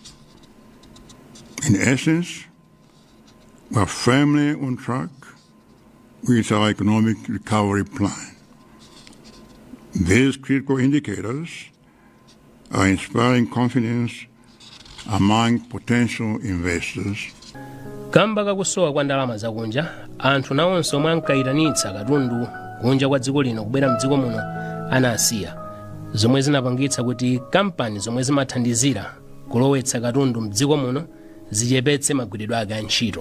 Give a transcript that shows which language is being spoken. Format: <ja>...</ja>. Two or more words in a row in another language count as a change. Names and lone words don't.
<en>In essence, we're firmly on track with our economic recovery plan. These critical indicators are inspiring confidence among potential investors.</en> <ny>Kamba kakusowa kwa ndalama zakunja, anthu nawonso omwe ankayitanitsa katundu kunja kwa dziko lino kubwera mdziko muno anasiya, zomwe zinapangitsa kuti kampani zomwe zimathandizira kulowetsa katundu mdziko muno zichepetse magwiridwe ake a ntchito.</ny>